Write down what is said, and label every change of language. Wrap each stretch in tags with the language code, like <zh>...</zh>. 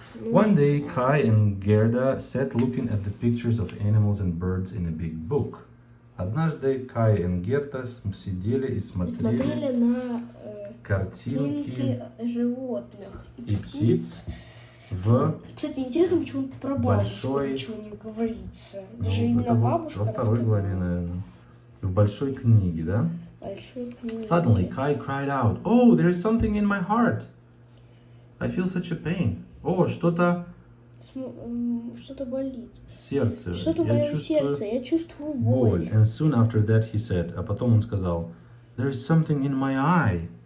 <en>One day, Kai and Gerda sat looking at the pictures of animals and birds in a big book.</en> <ru>Однажды Кай и Герда сидели и смотрели на картинки животных и птиц в Кстати, интересно, почему про бабушку большой... ничего не говорится. Ну, Даже именно это бабушка во второй главе, наверное. В большой книге, да? Большой книги.</ru> <en>Suddenly, Kai cried out, "Oh, there is something in my heart. I feel such a pain."</en> <ru>О, что-то Что-то болит. в сердце. Что-то в моем сердце. Я чувствую боль.</ru> <en>And soon after that he said,</en> <ru>а потом он сказал,</ru> <en>"There is something in my eye."</en>